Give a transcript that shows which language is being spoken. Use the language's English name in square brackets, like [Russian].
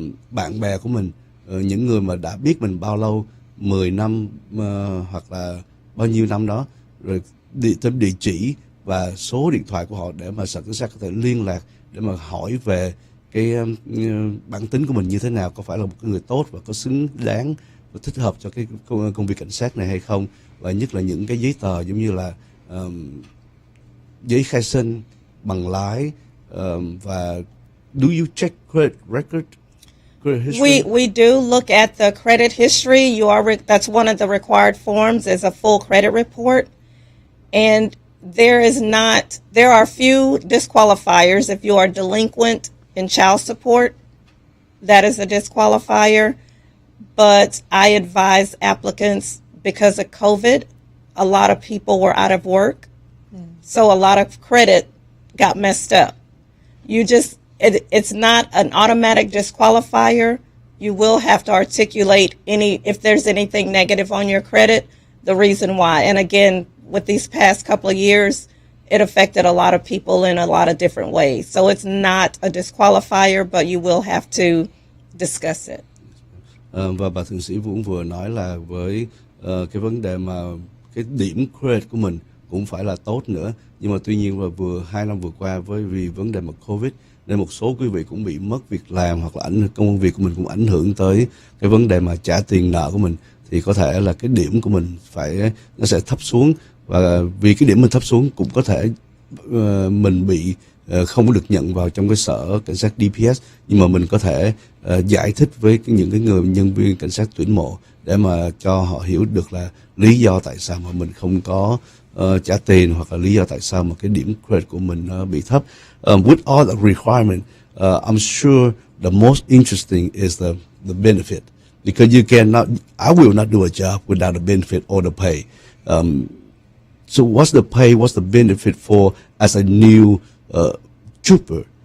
[Vietnamese] bạn bè của mình, những người mà đã biết mình bao lâu, 10 năm hoặc là bao nhiêu năm đó, rồi thêm địa chỉ và số điện thoại của họ để mà sở cảnh sát có thể liên lạc để mà hỏi về cái bản tính của mình như thế nào, có phải là một cái người tốt và có xứng đáng và thích hợp cho cái công việc cảnh sát này hay không, và nhất là những cái giấy tờ giống như là giấy khai sinh, bằng lái, và [English] do you check credit record? Credit history? We do look at the credit history. That's one of the required forms is a full credit report, and there are few disqualifiers. If you are delinquent in child support, that is a disqualifier. But I advise applicants, because of COVID, a lot of people were out of work, so a lot of credit got messed up. It's not an automatic disqualifier. You will have to articulate if there's anything negative on your credit, the reason why. And again, with these past couple of years, it affected a lot of people in a lot of different ways. So it's not a disqualifier, but you will have to discuss it. [Vietnamese] Và bà thượng sĩ cũng vừa nói là với cái vấn đề mà cái điểm credit của mình cũng phải là tốt nữa, nhưng mà tuy nhiên là 2 năm vừa qua vì vấn đề mà Covid nên một số quý vị cũng bị mất việc làm, hoặc là công việc của mình cũng ảnh hưởng tới cái vấn đề mà trả tiền nợ của mình, thì có thể là cái điểm của mình nó sẽ thấp xuống, và vì cái điểm mình thấp xuống cũng có thể mình bị không có được nhận vào trong cái sở cảnh sát DPS, nhưng mà mình có thể giải thích với những cái người nhân viên cảnh sát tuyển mộ để mà cho họ hiểu được là lý do tại sao mà mình không có trả tiền, hoặc là lý do tại sao mà cái điểm credit của mình bị thấp. [English] With all the requirement, I'm sure the most interesting is the benefit, because I will not do a job without the benefit or the pay. So what's the pay? What's the benefit for as a new trooper?